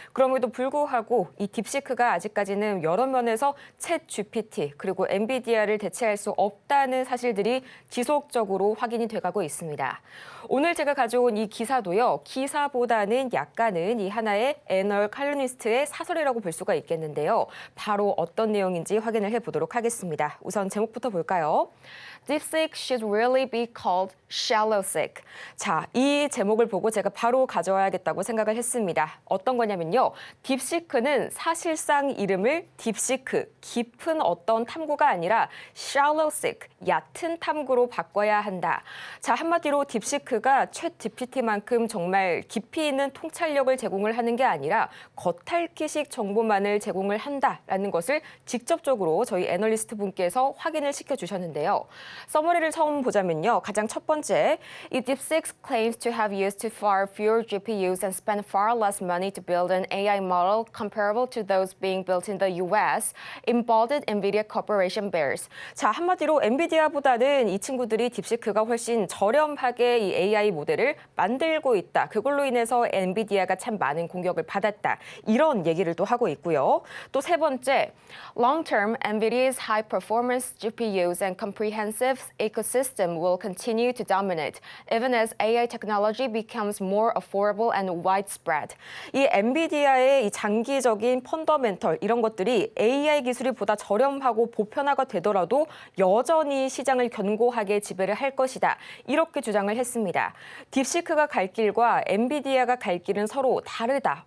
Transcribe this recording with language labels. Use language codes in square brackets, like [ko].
[ko] 그럼에도 불구하고 이 딥시크가 아직까지는 여러 면에서 챗 GPT 그리고 엔비디아를 대체할 수 없다는 사실들이 지속적으로 확인이 돼가고 있습니다. 오늘 제가 가져온 이 기사도요. 기사보다는 약간은 이 하나의 애널 칼럼니스트의 사설이라고 볼 수가 있겠는데요. 바로 어떤 내용인지 확인을 해보도록 하겠습니다. 우선 제목부터 볼까요? [en] DeepSeek should really be called ShallowSeek. [ko] 자, 이 제목을 보고 제가 바로 가져와야겠다고 생각을 했습니다. 어떤 거냐면요. 딥시크는 사실상 이름을 딥시크, 깊은 어떤 탐구가 아니라 ShallowSeek, 얕은 탐구로 바꿔야 한다. 자, 한마디로 딥시크가 챗 GPT만큼 정말 깊이 있는 통찰력을 제공을 하는 게 아니라 겉핥기식 정보만을 제공을 한다라는 것을 직접적으로 저희 애널리스트 분께서 확인을 시켜주셨는데요. 서머리를 처음 보자면요. 가장 첫 번째, 이 [en] DeepSeek claims to have used far fewer GPUs and spent far less money to build an AI model comparable to those being built in the US, embodied NVIDIA Corporation bears. [ko] 자, 한마디로 엔비디아보다는 이 친구들이 딥시크가 훨씬 저렴하게 이 AI 모델을 만들고 있다. 그걸로 인해서 엔비디아가 참 많은 공격을 받았다. 이런 얘기를 또 하고 있고요. 또 세 번째, [en] long-term NVIDIA's high-performance GPUs and comprehensive ecosystem will continue to dominate, even as AI technology becomes more affordable and widespread. [ko] 이 엔비디아의 이 장기적인 펀더멘털 이런 것들이 AI 기술이 보다 저렴하고 보편화가 되더라도 여전히 시장을 견고하게 지배를 할 것이다. 이렇게 주장을 했습니다. 딥시크가 갈 길과 엔비디아가 갈 길은 서로 다르다.